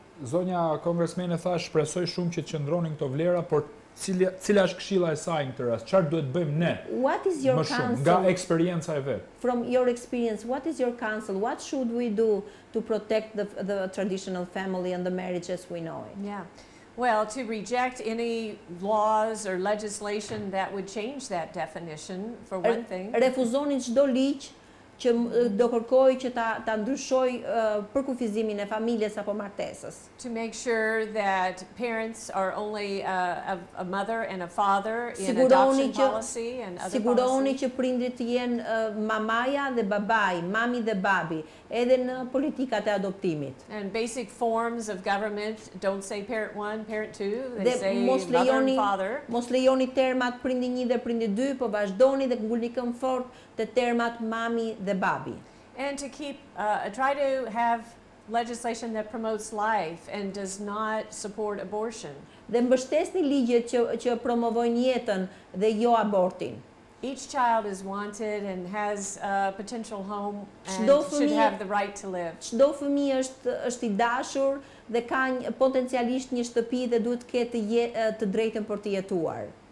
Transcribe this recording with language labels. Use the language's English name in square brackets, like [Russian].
[Albanian] Zonja kongresmene tha shpresoj shumë që të qëndronin këto vlera, por cila është këshilla e saj në këtë rast? Çfarë duhet bëjmë ne? [English] What is your counsel? [Albanian] Nga eksperienca e vet. [English] From your experience, what is your counsel? What should we do to protect the traditional family and the marriage as we know it? Yeah. Well, to reject any laws or legislation that would change that definition, for one thing. [Albanian] Refuzoni çdo ligj që do kërkoj që ta ndryshoj përkufizimin e familjes apo martesës. [English] To make sure that parents are only a mother and a father in adoption policy and other [Albanian] Siguroni [English] policies. [Albanian] që prindrit jenë mamaja dhe babai, mami dhe babi, edhe në politikat e adoptimit. [English] And basic forms of government don't say parent 1, parent 2, they say mother and father. [Albanian] Mos lejoni termat prindi 1 dhe prindi 2, po vazhdoni dhe ngulni këmbë fort të termat mami dhe babi. [English] And to keep, try to have legislation that promotes life and does not support abortion. [Albanian] Dhe mbështesni ligjet që promovojnë jetën dhe jo abortin. [English] Each child is wanted and has a potential home and should have the right to live. [Albanian] Çdo fëmijë është i dashur dhe ka potencialisht një shtëpi dhe duhet të ketë të drejtën për të jetuar.